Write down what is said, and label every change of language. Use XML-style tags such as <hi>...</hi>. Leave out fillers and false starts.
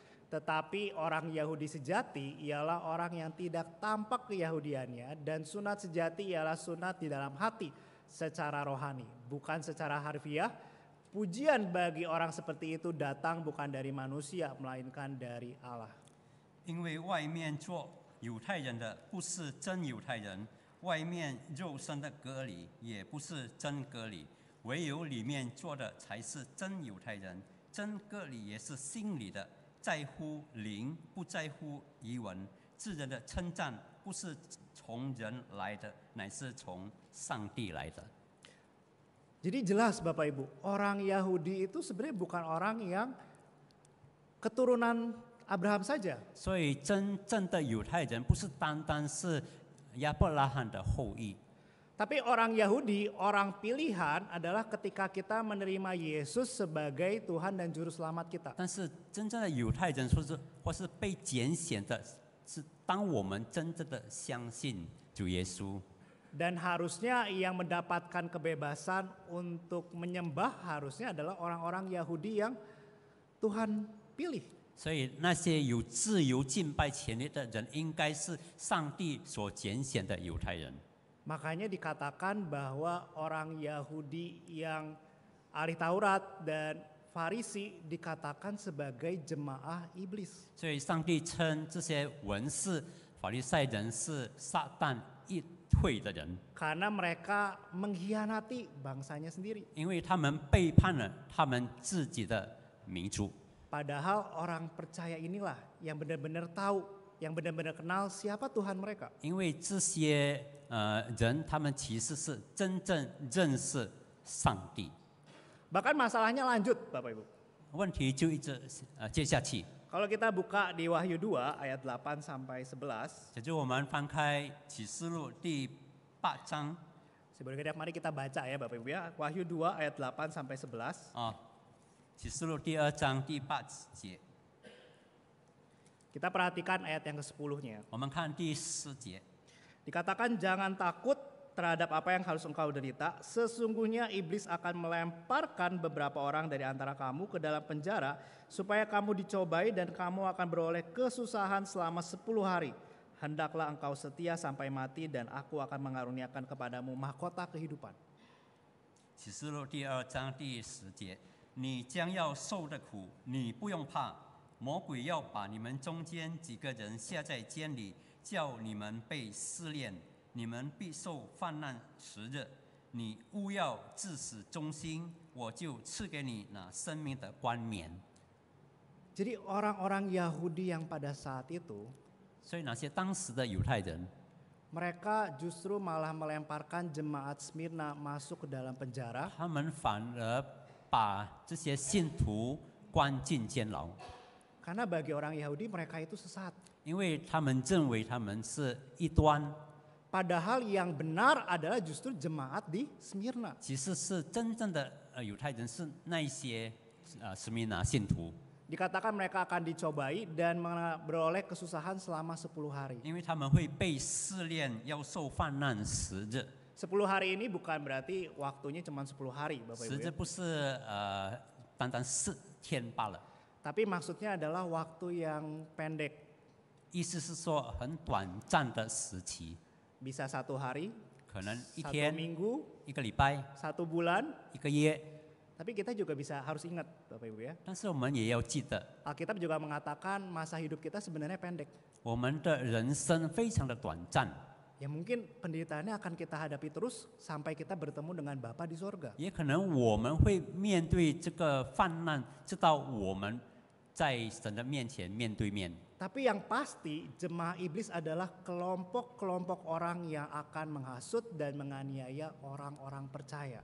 <id>Tetapi orang Yahudi sejati ialah orang yang tidak tampak keyahudiannya, dan sunat sejati ialah sunat di dalam hati secara rohani, bukan secara harfiah. Pujian bagi orang seperti itu datang bukan dari manusia, melainkan dari Allah.</id> <zh>因为外面做犹太人的不是真犹太人，外面肉身的割礼也不是真割礼，唯有里面做的才是真犹太人。真割礼也是心里的，在乎灵，不在乎遗文。自人的称赞不是从人来的，乃是从上帝来的。</zh> <id>Jadi jelas Bapak Ibu, orang Yahudi itu sebenarnya bukan orang yang keturunan Abraham saja.</id> <zh>所以真正的犹太人不是单单是亚伯拉罕的后裔，</zh> <id>Tapi orang Yahudi, orang pilihan adalah ketika kita menerima Yesus sebagai Tuhan dan Juru Selamat kita.</id> <zh>但是真正的犹太人或是被拣选的，是当我们真正的相信主耶稣。</zh> <id>Dan harusnya yang mendapatkan kebebasan untuk menyembah harusnya adalah orang-orang Yahudi yang Tuhan pilih.</id> <zh>所以那些有自由敬拜权利的人，应该是上帝所拣选的犹太人。</zh> <id>Makanya dikatakan bahwa orang Yahudi yang ahli Taurat dan Farisi dikatakan sebagai jemaah iblis.</id> <zh>所以上帝称这些文士、法利赛人是撒旦议会的人，</zh> <id>Karena mereka mengkhianati bangsanya sendiri.</id> <zh>因为他们背叛了他们自己的民族。</zh> <id>Padahal orang percaya inilah yang benar-benar tahu, yang benar-benar kenal siapa Tuhan mereka.</id> <zh>因为这些人，他们其实是真正认识上帝。</zh> <id>Bahkan masalahnya lanjut, Bapak Ibu.</id> <zh>问题就一直接下去。</zh> <id>Kalau kita buka di Wahyu 2 ayat 8 sampai 11,</id> <zh>就我们翻开启示录第8章</zh> <id>sebelum kita mari kita baca ya Bapak Ibu ya. Wahyu 2 ayat 8 sampai 11.</id> <zh>啊，启示录第2章第8节，</zh> <id>Kita perhatikan ayat yang ke-10-nya.</id> <zh>我们看第10节。</zh> <id>Dikatakan jangan takut terhadap apa yang harus engkau derita. Sesungguhnya iblis akan melemparkan beberapa orang dari antara kamu ke dalam penjara supaya kamu dicobai dan kamu akan beroleh kesusahan selama 10 hari. Hendaklah engkau setia sampai mati dan aku akan mengaruniakan kepadamu mahkota kehidupan.</id> <zh>启示录第2章第10节，你将要受的苦，你不用怕。魔鬼要把你们中间几个人下在监里，叫你们被试炼，你们必受患难时日。你务要至死忠心，我就赐给你那生命的冠冕。</zh> <id>Jadi orang-orang Yahudi yang pada saat itu,</id> <zh>所以那些当时的犹太人，</zh> <id>mereka justru malah melemparkan jemaat Smyrna masuk ke dalam penjara</id> <zh>他们反而把这些信徒关进监牢，</zh> <id>karena bagi orang Yahudi mereka itu sesat.</id> <zh>因为他们认为他们是异端，</zh> <id>Padahal yang benar adalah justru jemaat di Smyrna.</id> <zh>其实是真正的犹太人是那一些斯米拿信徒，</zh> <id>Dikatakan mereka akan dicobai dan beroleh kesusahan selama 10 hari.</id> <zh>因为他们会被试炼，要受患难时日。</zh> <id>10 hari ini bukan berarti waktunya cuma 10 hari Bapak</id> <zh>时日</zh> <id>ya.</id> <zh>不是单单4天罢了，</zh> <id>Tapi maksudnya adalah waktu yang pendek.</id> <zh>意思是说很短暂的时期，</zh> <id>Bisa 1 hari,</id> <zh>可能一 1 天、</zh> <id>minggu,</id> <zh>一个礼拜、</zh> <id>1 bulan.</id> <zh>一个月。</zh> <id>Tapi kita juga harus ingat Bapak Ibu ya.</id> <zh>但是我们也要记得，</zh> <id>Alkitab juga mengatakan masa hidup kita sebenarnya pendek.</id> <zh>我们的人生非常的短暂，</zh> <id>Ya mungkin penderitaannya akan kita hadapi terus sampai kita bertemu dengan Bapa di sorga.</id> <zh>也可能我们会面对这个患难，直到我们在神的面前面对面。</zh> <id>Tapi yang pasti jemaah iblis adalah kelompok-kelompok orang yang akan menghasut dan menganiaya orang-orang percaya.</id>